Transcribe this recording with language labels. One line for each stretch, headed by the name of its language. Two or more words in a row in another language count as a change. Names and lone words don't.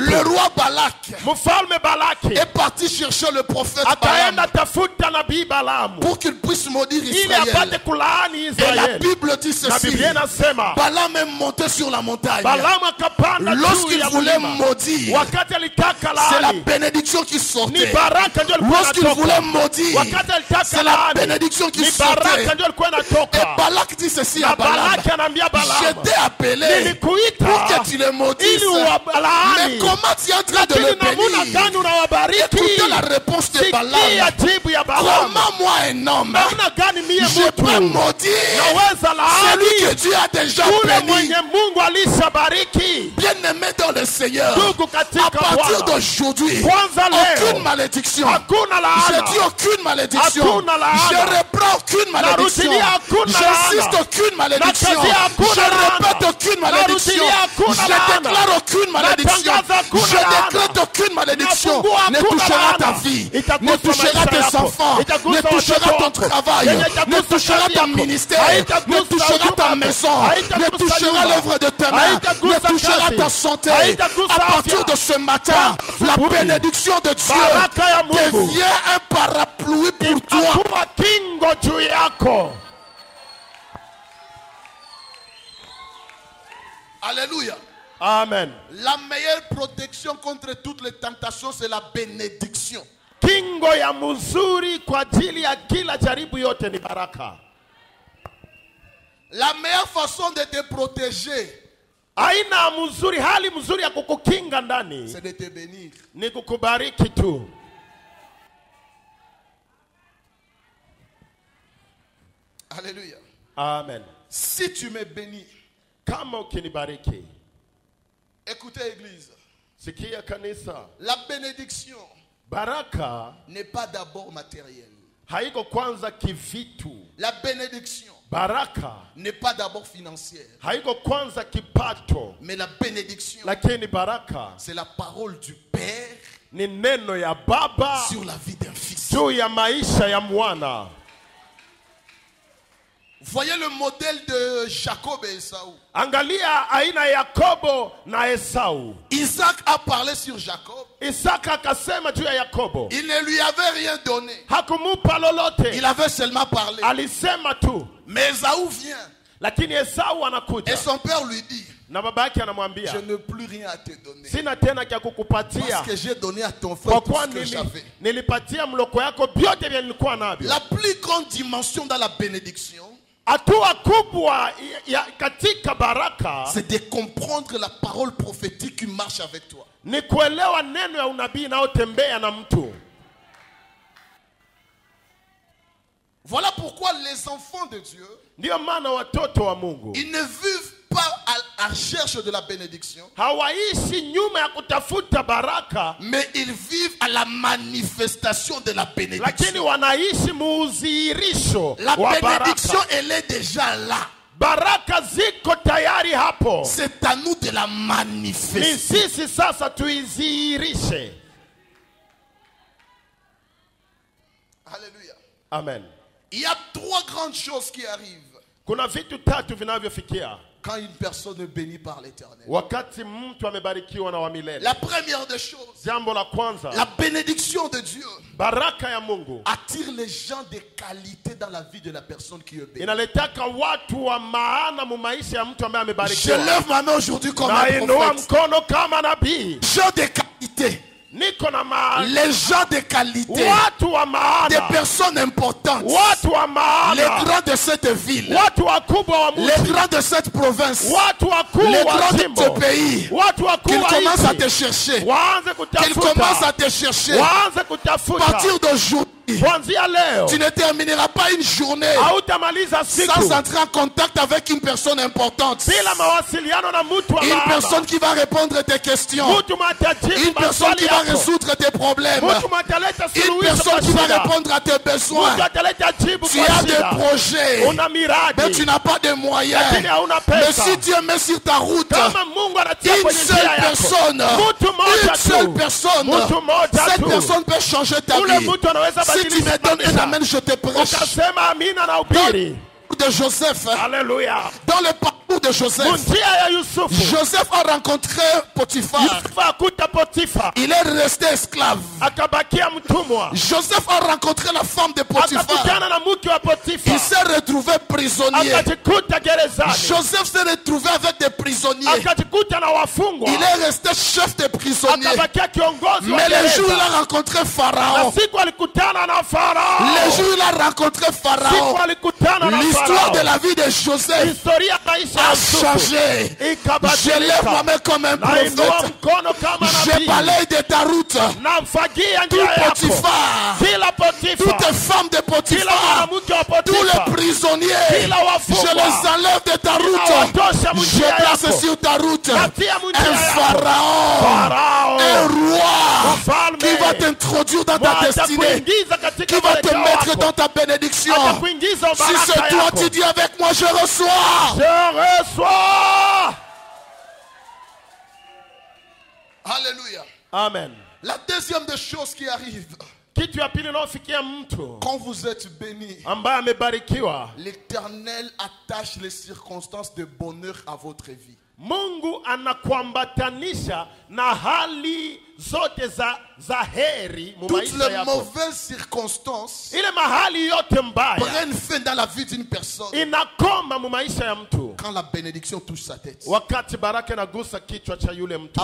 French: le roi Balak
Swahili: Mfalme Balaki
French: est parti chercher le prophète
Swahili: akaenda
French: Balaam
Swahili: tafuta nabii Balamu
French: pour qu'il puisse maudire
Swahili: ili
French: Israël.
Swahili: apate kulaani
French: Et la
Swahili: Israeli.
French: Bible dit
Swahili: Na
French: ceci:
Swahili: Biblia inasema
French: Balaam est monté sur la montagne.
Swahili: Balamu akapanda juu
French: Lorsqu'il
Swahili: ya
French: voulait
Swahili: mlima.
French: maudire,
Swahili: Wakati alitaka
French: c'est la
Swahili: laani,
French: bénédiction qui
Swahili: ni
French: sortait.
Swahili: baraka ndio ilikuwa
French: Lorsqu'il
Swahili: inatoka.
French: voulait maudire,
Swahili: Wakati alitaka
French: c'est la
Swahili: laani,
French: bénédiction qui
Swahili: ni
French: sortait.
Swahili: baraka ndio ilikuwa
French: Et
Swahili: inatoka.
French: Balak dit ceci à
Swahili: Na
French: Balaam:
Swahili: Balaki anaambia
French: je
Swahili: Balamu,
French: t'ai appelé pour
Swahili: nilikuita
French: que tu le maudisses.
Swahili: ili
French: Mais
Swahili: uwalaani,
French: comment tu es en train de le
Swahili: lakini namuna
French: bénir?
Swahili: gani unawabariki?
French: Écoutez la réponse de
Swahili: Sikia
French: Balaam:
Swahili: jibu ya Balamu.
French: comment moi, un homme,
Swahili: Namna gani mie
French: je peux
Swahili: mtu
French: maudire
Swahili: naweza
French: celui que
Swahili: laani
French: Dieu a déjà
Swahili: yule
French: béni?
Swahili: mwenye Mungu alishabariki?
French: Bien-aimé dans le Seigneur,
Swahili: Ndugu
French: à
Swahili: katika
French: partir
Swahili: Bwana,
French: d'aujourd'hui,
Swahili: kwanza
French: aucune
Swahili: leo
French: malédiction.
Swahili: hakuna
French: Je
Swahili: laana,
French: dis aucune malédiction.
Swahili: Hakuna laana.
French: Je reprends aucune malédiction.
Swahili: Narudilia hakuna
French: J'insiste
Swahili: laana.
French: aucune malédiction.
Swahili: Nakazia hakuna
French: Je
Swahili: laana.
French: répète aucune malédiction.
Swahili: Narudilia hakuna
French: Je
Swahili: laana.
French: déclare aucune malédiction.
Swahili: Natangaza hakuna
French: Je
Swahili: laana.
French: décrète aucune malédiction.
Swahili: Nafungua
French: Ne
Swahili: hakuna
French: touchera ta
Swahili: laana.
French: vie.
Swahili: Itagusa
French: Ne touchera
Swahili: maisha
French: tes
Swahili: yako.
French: enfants.
Swahili: Itagusa
French: Ne touchera
Swahili: watoto
French: ton
Swahili: wako.
French: travail.
Swahili: Yenye
French: Ne
Swahili: itagusa
French: touchera
Swahili: kazi
French: ton
Swahili: yako.
French: ministère.
Swahili: Haitagusa
French: Ne touchera
Swahili: huduma
French: ta
Swahili: yako.
French: maison. Ne
Swahili: Haitagusa
French: touchera
Swahili: nyumba.
French: l'œuvre de tes mains. Ne
Swahili: Haitagusa
French: touchera
Swahili: kazi.
French: ta santé.
Swahili: Haitagusa
French: À partir
Swahili: afya.
French: de ce matin, la bénédiction de Dieu
Swahili: Baraka ya Mungu
French: devient un parapluie pour toi.
Swahili: itakuwa kingo juu yako.
French: Alléluia.
Swahili: Amen.
French: La meilleure protection contre toutes les tentations, c'est la bénédiction.
Swahili: Kingo ya mzuri kwa ajili ya kila jaribu yote ni baraka.
French: La meilleure façon de te protéger,
Swahili: Aina mzuri, hali mzuri ya kukukinga ndani
French: c'est de te bénir.
Swahili: ni kukubariki tu.
French: Alléluia.
Swahili: Amen.
French: Si tu me bénis,
Swahili: Kama ukinibariki,
French: écoutez église,
Swahili: sikia kanisa,
French: la bénédiction
Swahili: baraka
French: n'est pas d'abord matérielle.
Swahili: haiko kwanza kivitu.
French: La bénédiction
Swahili: Baraka
French: n'est pas d'abord financière.
Swahili: haiko kwanza kipato,
French: Mais la bénédiction,
Swahili: lakini baraka
French: c'est la parole du Père
Swahili: ni neno ya Baba
French: sur la vie d'un fils.
Swahili: juu ya maisha ya mwana.
French: Voyez le modèle de Jacob et Esaü.
Swahili: Angalia aina ya Yakobo na Esau.
French: Isaac a parlé sur Jacob.
Swahili: Isaka akasema juu ya Yakobo,
French: Il ne lui avait rien donné.
Swahili: hakumupa lolote,
French: Il avait seulement parlé.
Swahili: alisema tu.
French: Mais Esaü vient
Swahili: Lakini Esau
French: et
Swahili: anakuja
French: son père lui dit,
Swahili: na baba yake
French: je
Swahili: anamwambia,
French: n'ai plus rien à te donner.
Swahili: sina tena kya kukupatia,
French: Parce que j'ai donné à ton frère
Swahili: kwa
French: tout
Swahili: kuwa
French: ce que j'avais.
Swahili: nilipatia mloko yako vyote vya nilikuwa navyo.
French: La plus grande dimension dans la bénédiction,
Swahili: Hatua kubwa katika baraka
French: c'est de comprendre la parole prophétique qui marche avec toi.
Swahili: ni kuelewa neno ya unabii inayotembea na mtu.
French: Voilà pourquoi les enfants de Dieu,
Swahili: Ndiyo maana watoto wa Mungu
French: ils ne vivent pas à la recherche de la bénédiction,
Swahili: hawaishi nyuma ya kutafuta baraka,
French: mais ils vivent à la manifestation de la
Swahili: lakini
French: bénédiction.
Swahili: wanaishi muudhihirisho
French: La
Swahili: wa
French: bénédiction,
Swahili: baraka.
French: elle est déjà là.
Swahili: Baraka ziko tayari hapo,
French: C'est à nous de la
Swahili: ni
French: manifester.
Swahili: sisi sasa tuidhihirishe.
French: Alléluia.
Swahili: Amen.
French: Il y a trois grandes choses qui arrivent
Swahili: Kuna vitu tatu vinavyofikia
French: quand une personne est bénie par l'Éternel.
Swahili: wakati mtu amebarikiwa na wa milele.
French: La première des choses,
Swahili: Jambo la kwanza,
French: la bénédiction de Dieu
Swahili: baraka ya Mungu
French: attire les gens de qualité dans la vie de la personne qui est bénie.
Swahili: inaletaka watu wa maana mu maisha ya mtu ambaye
French: Je
Swahili: amebarikiwa.
French: lève ma main aujourd'hui comme
Swahili: Na
French: un
Swahili: inua
French: prophète.
Swahili: mkono kama nabii,
French: Gens de qualité,
Swahili: niko na maana,
French: les gens de qualité,
Swahili: watu wa
French: des
Swahili: maana,
French: personnes importantes,
Swahili: watu wa
French: les
Swahili: maana,
French: grands de cette ville,
Swahili: watu wakubwa wa
French: les
Swahili: mji,
French: grands de cette province,
Swahili: watu wakuu
French: les
Swahili: wa
French: grands de
Swahili: jimbo,
French: ce pays,
Swahili: watu wakuu
French: qu'ils
Swahili: wa
French: commencent à te
Swahili: nchi
French: chercher,
Swahili: waanze
French: qu'ils commencent à
Swahili: kutafuta,
French: te chercher.
Swahili: waanze
French: À
Swahili: kutafuta.
French: partir d'aujourd'hui,
Swahili: Kuanzia leo
French: tu ne termineras pas une journée
Swahili: hautamaliza siku
French: sans entrer en contact avec une personne importante.
Swahili: bila mawasiliano na mtu wa
French: Une
Swahili: maana,
French: personne qui va répondre à tes questions.
Swahili: mtu matajibu
French: Une personne qui
Swahili: maswali
French: va
Swahili: yako,
French: résoudre tes problèmes.
Swahili: mtu mataleta
French: Une
Swahili: suluhisho
French: personne
Swahili: kwa
French: qui va
Swahili: shida,
French: répondre à tes besoins.
Swahili: mtu ataleta jibu
French: Tu
Swahili: kwa
French: as des
Swahili: shida.
French: projets,
Swahili: Una
French: mais
Swahili: miradi
French: tu n'as pas de moyens.
Swahili: lakini hauna
French: Mais
Swahili: pesa.
French: si Dieu met sur ta route
Swahili: Kama Mungu anatia
French: une
Swahili: kwenye njia
French: seule
Swahili: yako,
French: personne,
Swahili: mtu moja
French: une seule
Swahili: tu,
French: personne,
Swahili: mtu moja
French: cette
Swahili: tu,
French: personne peut changer ta
Swahili: ule
French: vie.
Swahili: mtu anaweza
French: Si tu me
Swahili: badilisha
French: donnes un
Swahili: maisha.
French: amen, je te prêche.
Swahili: Ukasema amina na ubiri.
French: De Joseph,
Swahili: Haleluya.
French: dans le parcours de Joseph,
Swahili: Munjia ya Yusufu,
French: Joseph a rencontré Potiphar.
Swahili: Yusufu akuta Potifa,
French: Il est resté esclave.
Swahili: akabakia mtumwa.
French: Joseph a rencontré la femme de Potiphar.
Swahili: Akakutana na mke wa Potifa,
French: Il s'est retrouvé prisonnier.
Swahili: akajikuta gerezani,
French: Joseph s'est retrouvé avec des prisonniers.
Swahili: akajikuta na wafungwa,
French: Il est resté chef des prisonniers.
Swahili: akabakia kiongozi wa
French: Mais le jour où il
Swahili: gereza.
French: a rencontré
Swahili: Na
French: Pharaon,
Swahili: siku alikutana na Farao,
French: le jour où il a rencontré
Swahili: siku
French: Pharaon,
Swahili: alikutana na
French: l'histoire de
Swahili: Farao,
French: la vie de Joseph
Swahili: historia ya maisha ya
French: a
Swahili: Yusufu
French: changé. Je lève
Swahili: ikabadilika.
French: ma main comme un
Swahili: Na inua
French: prophète.
Swahili: mkono kama
French: Je
Swahili: nabii,
French: balaye de ta route
Swahili: na mfagia
French: tout
Swahili: njia yako,
French: Potiphar,
Swahili: kila Potifa,
French: toutes les femmes de
Swahili: kila
French: Potiphar,
Swahili: mwanamke wa
French: tous
Swahili: Potifa,
French: les prisonniers.
Swahili: kila
French: Je
Swahili: wafungwa,
French: les enlève de ta route.
Swahili: nawatosha
French: Je
Swahili: njia
French: place
Swahili: yako,
French: sur ta route
Swahili: natia
French: un
Swahili: njia yako.
French: pharaon,
Swahili: Farao,
French: un roi
Swahili: mfalme,
French: qui va t'introduire dans ta destinée,
Swahili: atakuingiza katika
French: qui va te
Swahili: mwelekeo
French: mettre
Swahili: wako,
French: dans ta bénédiction.
Swahili: atakuingiza
French: Si
Swahili: baraka
French: c'est toi,
Swahili: yako.
French: tu dis avec moi, je reçois. Je reçois. Alléluia.
Swahili: Amen.
French: La deuxième des choses qui arrive,
Swahili: Kitu ya pili inayofikia mtu
French: quand vous êtes béni,
Swahili: ambaye amebarikiwa,
French: l'Éternel attache les circonstances de bonheur à votre vie.
Swahili: Mungu anakuambatanisha na hali zote za heri mu
French: toutes
Swahili: maisha
French: les
Swahili: yako,
French: mauvaises circonstances
Swahili: ile mahali yote mbaya
French: prennent fin dans la vie d'une personne
Swahili: inakoma mu maisha ya mtu
French: quand la bénédiction touche sa tête.
Swahili: wakati baraka inagusa kichwa cha yule mtu.